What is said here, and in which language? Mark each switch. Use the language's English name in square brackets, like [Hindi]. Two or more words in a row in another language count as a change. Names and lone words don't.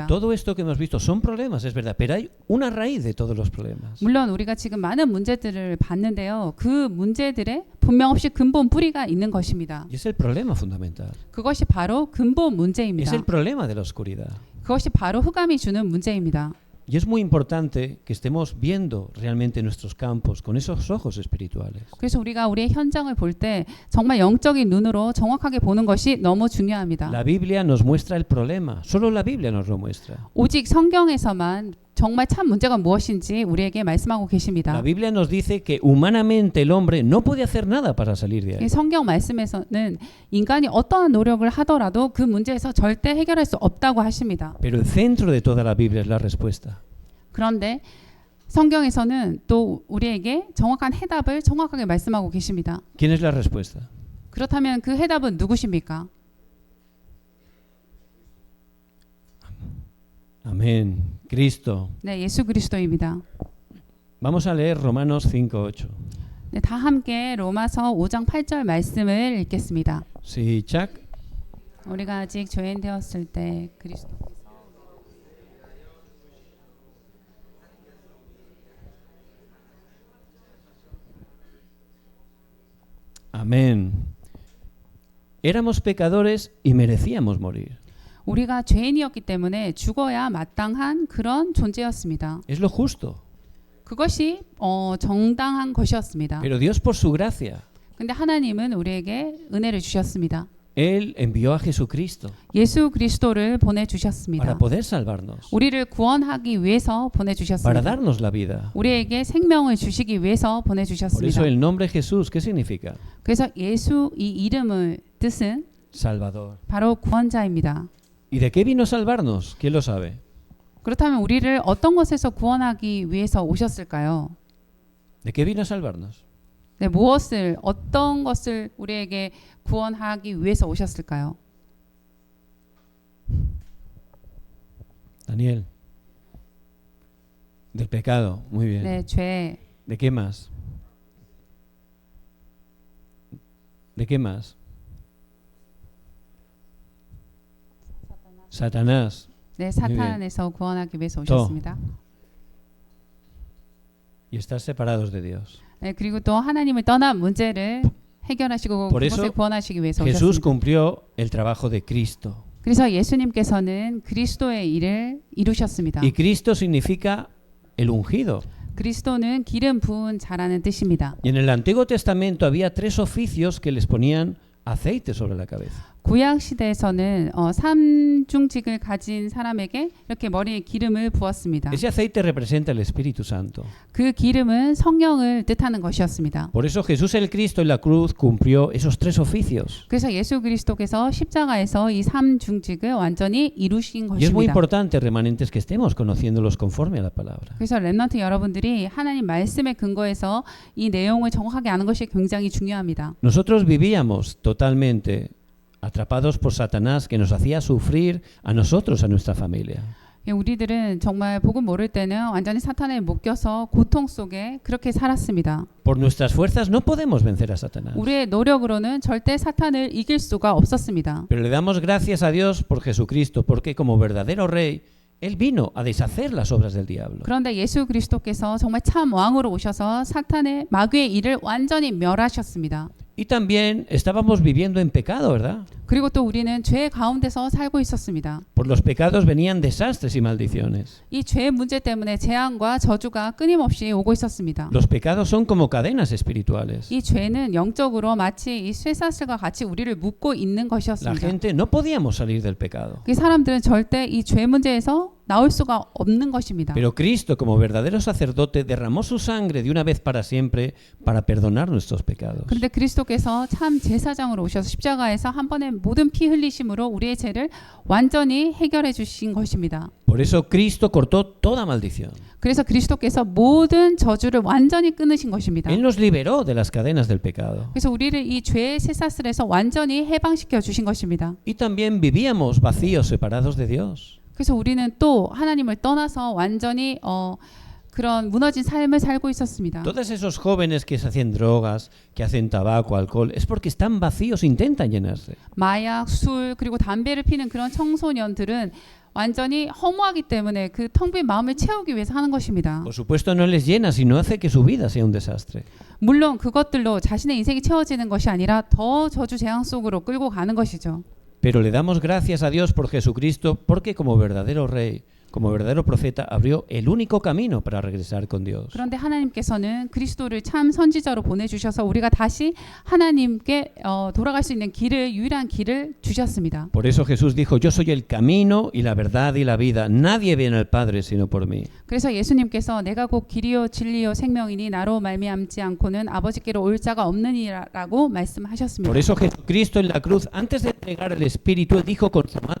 [Spanish] Todo esto que hemos visto son problemas, es verdad, pero hay una raíz de todos los problemas. [Korean] 물론 우리가 지금 많은 문제들을 봤는데요. 그 문제들의 분명 없이 근본 뿌리가 있는 것입니다. [Spanish] Y es el problema fundamental. [Korean] 그것이 바로 근본 [Spanish] Es [Korean] 문제입니다. [Spanish] el problema de la oscuridad. [Korean] 그것이 바로 흑암이 주는 문제입니다. [Spanish] Y es muy importante que estemos viendo realmente nuestros campos con esos ojos espirituales. [Korean] 그래서 우리가 우리의 현장을 볼 때 정말 영적인 눈으로 정확하게 보는 것이 너무 중요합니다. [Spanish] La Biblia nos muestra el problema, solo la Biblia nos lo muestra. [Korean] 오직 성경에서만 정말 참 문제가 무엇인지 우리에게 말씀하고 계십니다. [Spanish] La Biblia nos dice que humanamente el hombre no puede hacer nada para salir de [Korean] 이 [Spanish] ahí. [Korean] 성경 말씀에서는 인간이 어떠한 노력을 하더라도 그 문제에서 절대 해결할 수 없다고 하십니다. [Spanish] Pero el centro de toda la Biblia es la respuesta. [Korean] 그런데 성경에서는 또 우리에게 정확한 해답을 정확하게 말씀하고 계십니다. [Spanish] ¿Quién es la respuesta? [Korean] 그렇다면 그 해답은 누구십니까? [Spanish] Amén. Cristo. [Korean] 네, 예수 그리스도입니다. [Spanish] Vamos a leer Romanos 5:8. [Korean] 네, 다 함께 로마서 5장 8절 말씀을 읽겠습니다. 시작. 우리가 아직 조인되었을 때 그리스도 [Spanish] Amén. Éramos pecadores y merecíamos morir. [Korean] 우리가 죄인이었기 때문에 죽어야 마땅한 그런 존재였습니다. [Spanish] Es lo justo. [Korean] 그것이 정당한 것이었습니다. [Spanish] Pero Dios por su gracia, [Korean] 근데 하나님은 우리에게 은혜를 주셨습니다. [Spanish] Él envió a Jesucristo [Korean] 예수 그리스도를 보내 주셨습니다. [Spanish] para poder salvarnos, [Korean] 우리를 구원하기 위해서 보내 [Spanish] para [Korean] 주셨습니다. [Spanish] darnos la vida. [Korean] 우리에게 생명을 주시기 위해서 보내 [Spanish] Por [Korean] 주셨습니다. [Spanish] eso el nombre Jesús, ¿qué significa? [Korean] 그래서 예수 이 이름의 뜻은 [Spanish] Salvador. [Korean] 바로 구원자입니다. [Spanish] ¿Y de qué vino a salvarnos? ¿Quién lo sabe? [Korean] 그렇다면 우리를 어떤 것에서 구원하기 위해서 오셨을까요? [Spanish] ¿De qué vino a salvarnos? [Korean] 네, 무엇을 어떤 것을 우리에게 구원하기 위해서 오셨을까요? [Spanish] Daniel. Del pecado. Muy bien. [Korean] 네, 죄. [Spanish] ¿De qué más? ¿De qué más? Satanás. [Korean] 네, 사탄에서 구원하기 위해서 오셨습니다. [Spanish] Y estar separados de Dios. [Korean] 네, 그리고 또 하나님을 떠난 문제를 해결하시고 [Spanish] Por eso [Korean] 그것을 구원하시기 위해서 [Spanish] Jesús [Korean] 오셨습니다. [Spanish] cumplió el trabajo de Cristo. [Korean] 그래서 예수님께서는 그리스도의 일을 이루셨습니다. [Spanish] Y Cristo significa el ungido. [Korean] 그리스도는 기름 부은 자라는 뜻입니다. [Spanish] Y en el Antiguo Testamento había 3 oficios que les ponían aceite sobre la cabeza. [Korean] 구약 시대에서는 삼중직을 가진 사람에게 이렇게 머리에 기름을 부었습니다. [Spanish] Ese aceite representa el Espíritu Santo. [Korean] 그 기름은 성령을 뜻하는 것이었습니다. [Spanish] Por eso Jesús el Cristo en la cruz cumplió esos 3 oficios. [Korean] 그래서 예수 그리스도께서 십자가에서 이 삼중직을 완전히 이루신 [Spanish] Y es muy [Korean] 것입니다. [Spanish] importante, remanentes, que estemos conociéndolos conforme a la palabra. [Korean] 그래서 렘넌트 여러분들이 하나님 말씀의 근거에서 이 내용을 정확하게 아는 것이 굉장히 중요합니다. [Spanish] Nosotros vivíamos totalmente atrapados por Satanás que nos hacía sufrir a nosotros, a nuestra familia. [Korean] 우리들은 정말 복음 모를 때는 완전히 사탄에 묶여서 고통 속에 그렇게 살았습니다. [Spanish] Por nuestras fuerzas no podemos vencer a Satanás. [Korean] 우리의 노력으로는 절대 사탄을 이길 수가 없었습니다. [Spanish] Pero le damos gracias a Dios por Jesucristo, porque como verdadero rey, Él vino a deshacer las obras del diablo. [Korean] 그런데 예수 그리스도께서 정말 참 왕으로 오셔서 사탄의 마귀의 일을 완전히 멸하셨습니다. [Spanish] Y también estábamos viviendo en pecado, ¿verdad? [Korean] 그리고 또 우리는 죄 가운데서 살고 있었습니다. [Spanish] Por los pecados venían desastres y maldiciones. [Korean] 이 죄 문제 때문에 재앙과 저주가 끊임없이 오고 있었습니다. [Spanish] Los pecados son como cadenas espirituales. [Korean] 이 죄는 영적으로 마치 이 쇠사슬과 같이 우리를 묶고 있는 [Spanish] La [Korean] 것이었습니다. [Spanish] gente no podíamos salir del pecado. [Korean] 이 사람들은 절대 이 죄 문제에서 나올 수가 없는 것입니다. [Spanish] Pero Cristo, como verdadero sacerdote, derramó su sangre de una vez para siempre para perdonar nuestros pecados. [Korean] 그런데 그리스도께서 참 제사장으로 오셔서 십자가에서 한 번에 모든 피 흘리심으로 우리의 죄를 완전히 해결해 주신 것입니다. [Spanish] Por eso Cristo cortó toda maldición. [Korean] 그래서 그리스도께서 모든 저주를 완전히 끊으신 것입니다. [Spanish] Él nos liberó de las cadenas del pecado. [Korean] 그래서 우리를 이 죄의 쇠사슬에서 완전히 해방시켜 주신 것입니다. [Spanish] Y también vivíamos vacíos, separados de Dios. [Korean] 그래서 우리는 또 하나님을 떠나서 완전히 그런 무너진 삶을 살고 있었습니다. [Spanish] Todos esos jóvenes que se hacen drogas, que hacen tabaco, alcohol, es porque están vacíos, intentan llenarse. [Korean] 마약, 술 그리고 담배를 피는 그런 청소년들은 완전히 허무하기 때문에 그 텅 빈 마음을 채우기 위해서 하는 것입니다. [Spanish] Por supuesto no les llena, sino hace que su vida sea un desastre. [Korean] 물론 그것들로 자신의 인생이 채워지는 것이 아니라 더 저주 재앙 속으로 끌고 가는 것이죠. [Spanish] Pero le damos gracias a Dios por Jesucristo, porque como verdadero Rey como verdadero profeta, abrió el único camino para regresar con Dios. [Korean] 그런데 하나님께서는 그리스도를 참 선지자로 보내주셔서 우리가 다시 하나님께 돌아갈 수 있는 길을, 유일한 길을 주셨습니다. [Spanish] Por eso Jesús dijo, yo soy el camino y la verdad y la vida. Nadie viene al Padre sino por mí. [Korean] 그래서 예수님께서 내가 곧 길이요 진리요 생명이니 나로 말미암지 않고는 아버지께로 올 자가 없느니라고 말씀하셨습니다. [Spanish] Por eso Jesucristo en la cruz, antes de entregar el Espíritu, él dijo consumado.